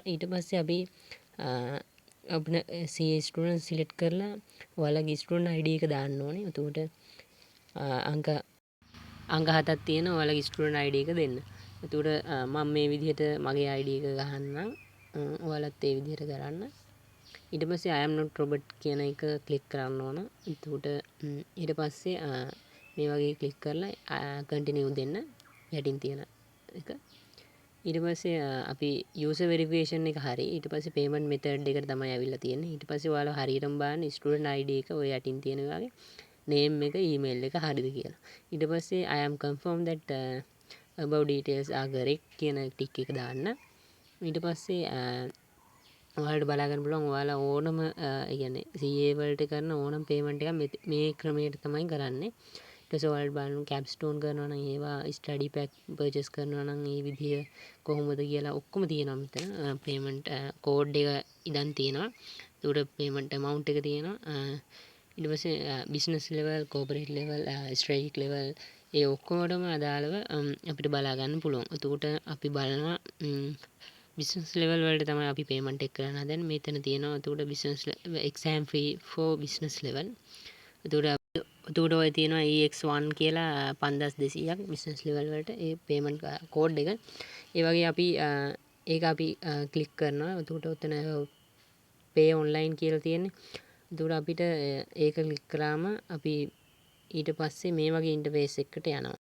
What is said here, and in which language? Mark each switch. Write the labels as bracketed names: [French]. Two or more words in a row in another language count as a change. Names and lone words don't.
[Sinhala] ඊට පස්සේ අපි අපිට CA ස්ටුඩන්ට් සිලෙක්ට් කරලා ඔයාලගේ ස්ටුඩන්ට් ID එක දාන්න ඕනේ. එතකොට අංක 7ක් තියෙන ඔයාලගේ ස්ටුඩන්ට් ID එක දෙන්න. එතකොට මම මේ විදිහට මගේ ID එක ගහන්නම්. ඔයාලත් ඒ විදිහට කරන්න. ඊට පස්සේ [English] I am not robot [Sinhala] කියන එක ක්ලික් කරන්න ඕන. එතකොට ඊට පස්සේ මේ වගේ ක්ලික් කරලා continue දෙන්න යටින් තියෙන එක. ඊට පස්සේ අපි [English] user verification [Sinhala] එක හරි. ඊට පස්සේ [English] payment method [Sinhala] එකට තමයි ඇවිල්ලා තියෙන්නේ. ඊට පස්සේ ඔයාලා හරියටම බලන්න student ID එක ඔය යටින් තියෙන වගේ name එක email එක හරිද කියලා. ඊට පස්සේ [English] I am confirm that above details are correct [Sinhala] කියන ටික් එක දාන්න. ඊට පස්සේ ඔයාලට බලා ගන්න පුළුවන් ඔයාලා ඕනම ඒ කියන්නේ CA වලට කරන ඕනම payment එකක් මේ ක්‍රමයට තමයි කරන්නේ. ඊට පස්සේ ඔයාලට බලන්න capstone කරනවා නම් ඒවා [English] study pack purchase [Sinhala] කරනවා නම් ඒ විදිය කොහොමද කියලා ඔක්කොම තියෙනවා මෙතන. [English] payment code [Sinhala] එක ඉදන් තියෙනවා. ඒකට [English] payment amount [Sinhala] එක තියෙනවා. ඊට පස්සේ [English] business level, corporate level, strategic level [Sinhala] ඒ ඔක්කොමඩම අදාළව අපිට බලා ගන්න පුළුවන්. එතකොට අපි බලනවා [English] business level [Sinhala] වලට තමයි අපි payment එක කරන්න හදන්නේ. මෙතන තියෙනවා එතකොට [English] business exam fee for business level. [Sinhala] එතකොට ඔය තියෙනවා EX1 කියලා 5200ක් [English] business level [Sinhala] වලට ඒ [English] payment code [Sinhala] එක. ඒ වගේ අපි ඒක අපි ක්ලික් කරනවා. එතකොට උතන [English] pay online [Sinhala] කියලා තියෙන්නේ. එතකොට අපිට ඒක ක්ලික් කරාම අපි ඊට පස්සේ මේ වගේ ඉන්ටර්ෆේස් එකකට යනවා.